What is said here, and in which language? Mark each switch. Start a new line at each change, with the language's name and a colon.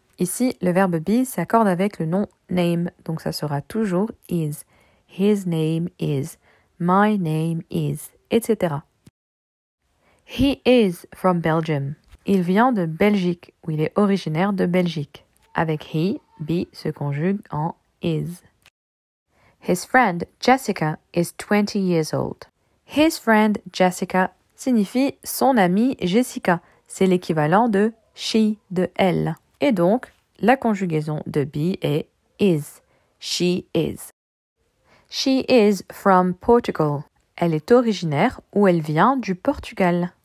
French: Ici, le verbe be s'accorde avec le nom name, donc ça sera toujours is.
English: His name is. My name is, etc. He is from Belgium.
French: Il vient de Belgique, ou il est originaire de Belgique. Avec he, be se conjugue en is.
English: His friend Jessica is 20 years old. His friend Jessica
French: signifie son amie Jessica. C'est l'équivalent de she, de elle. Et donc, la conjugaison de be est is.
English: She is. She is from Portugal.
French: Elle est originaire ou elle vient du Portugal.